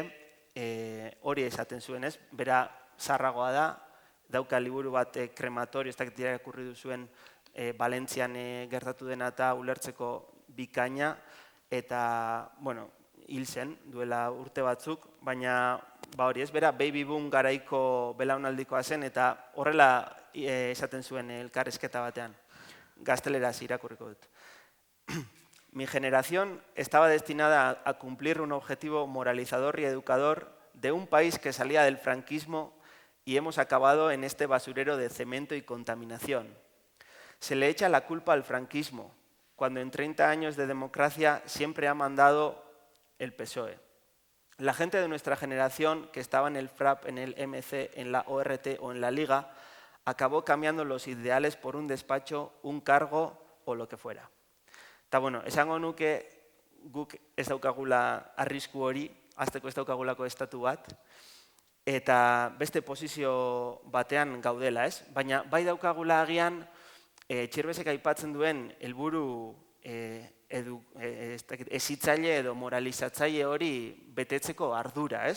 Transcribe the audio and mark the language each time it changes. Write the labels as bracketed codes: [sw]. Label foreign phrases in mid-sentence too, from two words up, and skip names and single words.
[eu] hori esaten zuen, bera zarragoa da, dauka liburu bat krematorio, ez dakit irakurri duzuen Valentzian gertatu dena eta ulertzeko bikaina, eta, hil zen duela urte batzuk, baina bera [en] baby boom [eu] garaiko belaunaldikoa zen, eta horrela esaten zuen elkarrizketa batean, gazteleraz irakurriko dut. [es] Mi generación estaba destinada a cumplir un objetivo moralizador y educador de un país que salía del franquismo y hemos acabado en este basurero de cemento y contaminación. Se le echa la culpa al franquismo, cuando en 30 años de democracia siempre ha mandado el PSOE. La gente de nuestra generación que estaba en el FRAP, en el MC, en la ORT o en la Liga, acabó cambiando los ideales por un despacho, un cargo o lo que fuera. [eu] Eta, esango nuke guk ez daukagula arrisku hori, hasteko ez daukagulako estatu bat, eta beste posizio batean gaudela, ez? Baina bai daukagula agian Txirbesek aipatzen duen helburu hezitzaile edo moralizatzaile hori betetzeko ardura, ez?